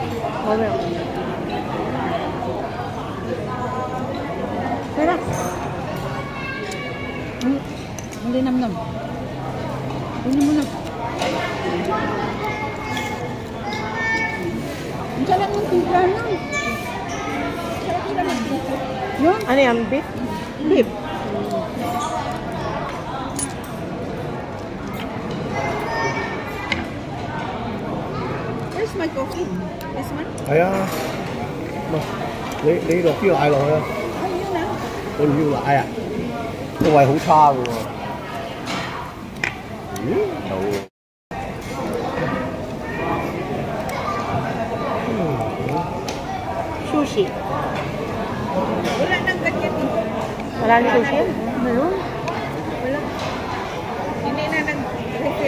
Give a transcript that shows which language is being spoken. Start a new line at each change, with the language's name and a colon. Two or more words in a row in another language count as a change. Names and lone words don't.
Filipino: Okay. Sarap. Hindi nam-nam. Ulo mo lang. Ang sarap ng timpla nun. Sarap sila ng timpla. Yun? Ano yan? Beef? Beef.
English: Where's my coffee? This one?
Cantonese: 係啊，你落啲奶落去啊！
Filipino: Ay, yun ah.
Cantonese: 你唔要奶啊？個胃好差嘅喎。
Filipino: Sushi. Wala nang ganyan dito. Wala ni sushi? Meron? Wala. Hindi na nag-refill.